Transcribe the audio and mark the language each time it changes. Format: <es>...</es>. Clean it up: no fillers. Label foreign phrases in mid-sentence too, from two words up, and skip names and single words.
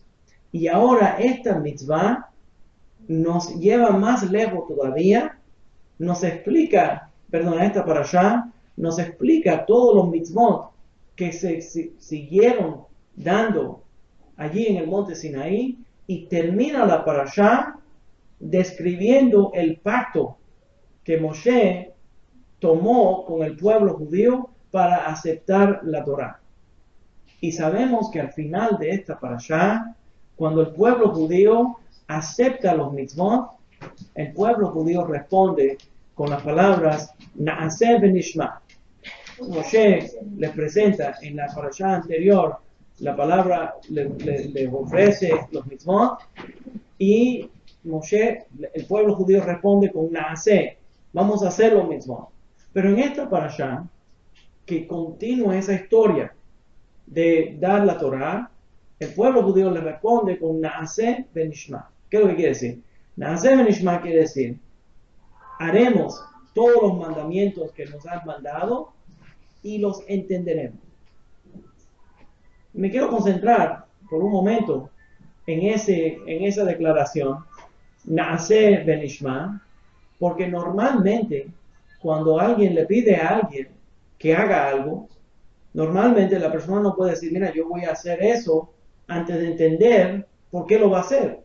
<es>Y ahora esta mitzvah nos lleva más lejos todavía, nos explica, esta parashá nos explica todos los mitzvot que se siguieron dando allí en el monte Sinaí y termina la parashá describiendo el pacto que Moshe tomó con el pueblo judío para aceptar la Torá. Y sabemos que al final de esta parashá, cuando el pueblo judío acepta los mitzvot, el pueblo judío responde con las palabras</es> <he>נעשה ונשמע.</he> <es>Moshe les presenta en la parashá anterior la palabra, le ofrece los mitzvot y Moshe, el pueblo judío responde con Na'aseh, vamos a hacer los mitzvot. Pero en esta parashá, que continúa esa historia de dar la Torá, el pueblo judío le responde con</es> <he>נעשה ונשמע.</he> <es>¿Qué es lo que quiere decir?</es> <he>נעשה ונשמע</he> <es>quiere decir, haremos todos los mandamientos que nos han mandado y los entenderemos. Me quiero concentrar por un momento en esa declaración,</es> <he>נעשה ונשמע,</he> <es>porque normalmente cuando alguien le pide a alguien que haga algo, normalmente la persona no puede decir, mira, yo voy a hacer eso antes de entender por qué lo va a hacer.</es>